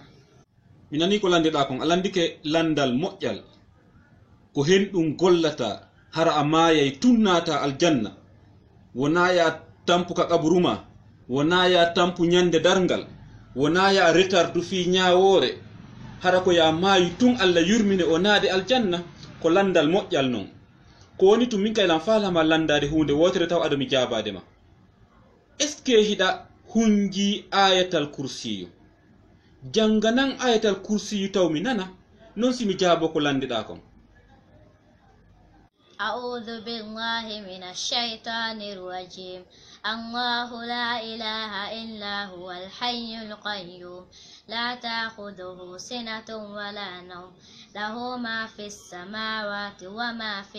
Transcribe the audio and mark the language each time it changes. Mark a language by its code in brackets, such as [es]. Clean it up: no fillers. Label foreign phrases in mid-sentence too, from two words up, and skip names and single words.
[ff] Mi nani ko landiɗa kon alandike landal moƴƴal ko henɗum gollata hara a mayay tunnata aljanna wona ya tampu ka kaburuma wona ya tampu nyande darngal wona ya retardu fi nyawore hara ko ya mayi tun Allah yurmine o naade aljanna ko landal moƴƴal non ko woni tum min kaylan falama landade hunde wotere taw adami jabade ma [fr] est ce que [ff] hida hunji [ar] آية الكرسي [ff] janganan [ar] آية الكرسي [ff] taw mi nana non simi jabo ko landiɗa kon. [ar] أعوذ بالله من الشيطان الرجيم الله لا إله إلا هو الحي القيوم لا تأخذه سنة ولا نوم له ما في السماوات وما في